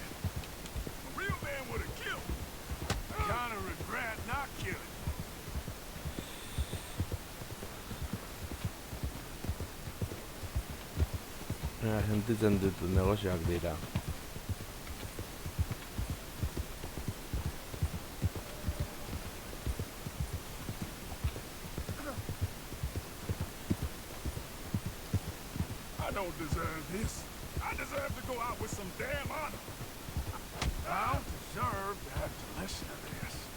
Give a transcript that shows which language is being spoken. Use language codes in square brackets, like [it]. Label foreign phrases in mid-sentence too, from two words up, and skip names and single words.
[en] A real man would have killed me. I kind of regret not killing you. [eu] Sentitzen ditut negozioak dira. [en] I don't deserve this. I deserve to go out with some damn honor. I don't deserve to have to listen to this.